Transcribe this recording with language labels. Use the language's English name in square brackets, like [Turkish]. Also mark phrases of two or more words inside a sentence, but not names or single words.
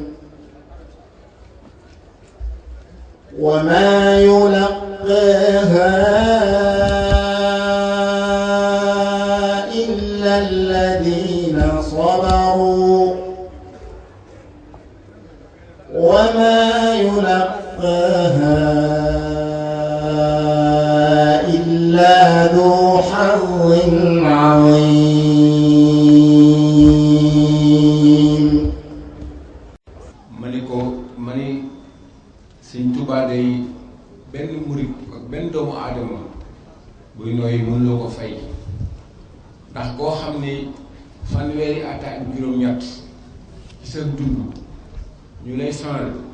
[Arabic] وما يلقاها إلا الذين صبروا وما يلقاها إلا ذو حظ عظيم. [Wolof] mani Sëñ Tuubaa day benn murit ak benn doomu aadama buy nooy mënuloo ko fay ndax koo xam ni fanweeri at ak juróom-ñett ci sa dund ñu lay sonal